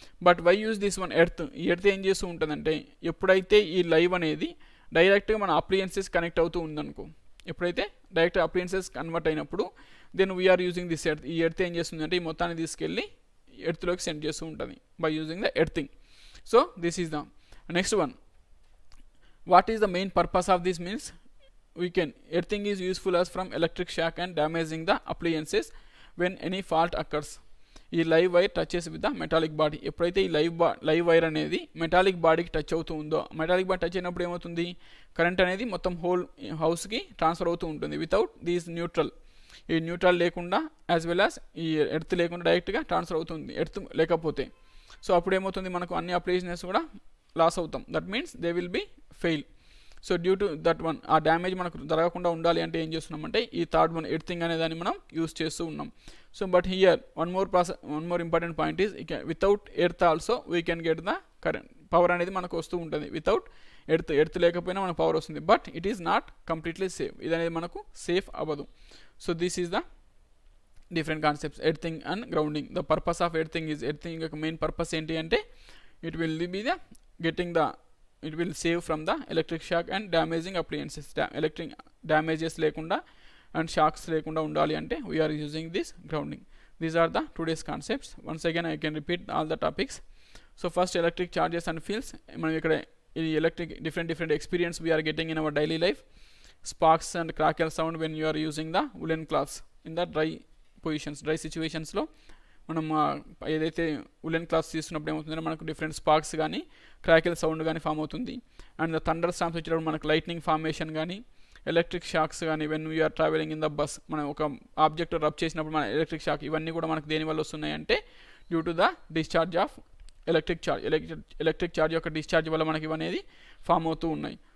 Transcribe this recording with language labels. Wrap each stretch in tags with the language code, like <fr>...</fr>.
<en>but why use this one earth,</en> <te>ఈ earth ఏం చేస్తూ ఉంటుందంటే, ఎప్పుడైతే ఈ లైవ్ అనేది డైరెక్ట్గా మన అప్లియన్సెస్ కనెక్ట్ అవుతూ ఉందనుకో, ఎప్పుడైతే డైరెక్ట్ అప్లియన్సెస్ కన్వర్ట్ అయినప్పుడు</te> <en>Then we are using this earth.</en> <te>ఈ ఎర్త్ ఏం చేస్తుందంటే ఈ మొత్తాన్ని తీసుకెళ్ళి ఎర్త్లోకి సెండ్ చేస్తూ ఉంటుంది</te> <en>By using the earthing. So this is the next one. What is the main purpose of this means, earthing is useful as from electric shock and damaging the appliances when any fault occurs.</en> <te>ఈ</te> <en>live wire touches with the metallic body,</en> <te>ఎప్పుడైతే ఈ live wire అనేది metallic బాడీకి touch అవుతూ ఉందో, metallic body touch అయినప్పుడు ఏమవుతుంది, current అనేది మొత్తం హోల్ హౌస్కి ట్రాన్స్ఫర్ అవుతూ ఉంటుంది</te> <en>Without these neutral.</en> <te>ఈ న్యూట్రల్ లేకుండా</te> <en>as well as</en> <te>ఈ ఎర్త్ లేకుండా డైరెక్ట్గా ట్రాన్స్ఫర్ అవుతుంది ఎర్త్ లేకపోతే. సో అప్పుడు ఏమవుతుంది, మనకు అన్ని అప్లికేషన్స్ కూడా లాస్ అవుతాం.</te> <en>That means they will be fail.</en> <te>So due to that one, ఆ డ్యామేజ్ మనకు జరగకుండా ఉండాలి అంటే ఏం చేస్తున్నామంటే ఈ థర్డ్ వన్ ఎర్తింగ్ అనే దాన్ని మనం యూస్ చేస్తూ ఉన్నాం. So</te> <en>but here one more important point is, without earth also we can get the current,</en> <te>power అనేది మనకు వస్తూ ఉంటుంది. వితౌట్ ఎర్త్ లేకపోయినా మనకు పవర్ వస్తుంది,</te> <en>but it is not completely safe,</en> <te>ఇది అనేది మనకు సేఫ్ అవ్వదు.</te> <en>So this is the different concepts, earthing and grounding. The purpose of earthing is,</en> <te>earthing యొక్క మెయిన్ పర్పస్ ఏంటి అంటే,</te> <en>It will be the getting the it will save from the electric shock and damaging appliances. Electric damages lekunda and shocks</en> <te>lekunda undali ante</te> <en>we are using this grounding. These are the today's concepts. Once again I can repeat all the topics. So first, electric charges and fields.</en> <te>మనం ఇక్కడ ఈ</te> <en>electric different experience we are getting in our daily life. Sparks and crackle sound when you are using the woolen cloths in the dry positions, dry situations</en> <te>లో మనం ఏదైతే woollen clothes తీసుకున్నప్పుడు ఏమవుతుందంటే మనకు different sparks కానీ crackle sound కానీ form అవుతుంది. And thunder storms వచ్చినప్పుడు మనకు లైట్నింగ్ ఫార్మేషన్ కానీ ఎలక్ట్రిక్ షాక్స్ కానీ</te> <en>when we are travelling in the bus</en> <te>మనం ఒక ఆబ్జెక్ట్ రబ్ చేసినప్పుడు మన ఎలక్ట్రిక్ షాక్ ఇవన్నీ కూడా మనకు దేని వల్ల వస్తున్నాయి అంటే</te> <en>due to the discharge of electric charge</en> <te>యొక్క డిశ్చార్జ్ వల్ల మనకి ఇవనేది ఫామ్ అవుతూ ఉన్నాయి.</te>